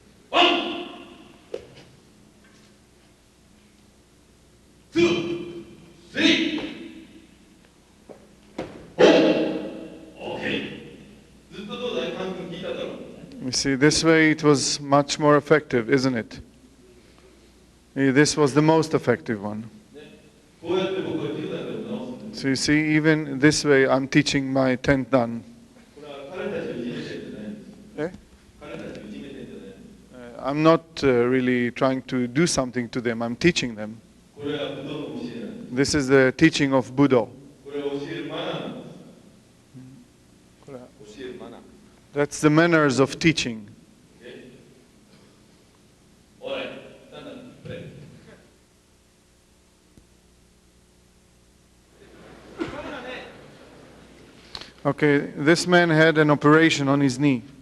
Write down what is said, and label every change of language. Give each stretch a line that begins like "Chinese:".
English: ワンツースリーフォーオーケー
Japanese: ずっとどうだいカン君聞いただろう
English: You see, this way it was much more effective, isn't it? This was the most effective one.
Japanese: こうやって僕は10代でも直すんです
English: So you see, even this way, I'm teaching my 10th dan.
Japanese: これは彼たちをいじめてんじゃないんです Eh? 彼たちをいじめてんじゃないんです
English: I'm not really trying to do something to them, I'm teaching them.
Japanese: これは武道の教えなんです
English: This is the teaching of Buddha.
Japanese: これは教えるマナーなんです教えるマナー
English: That's the manners of teaching. Alright, stand up, play. Okay, this man had an operation on his knee.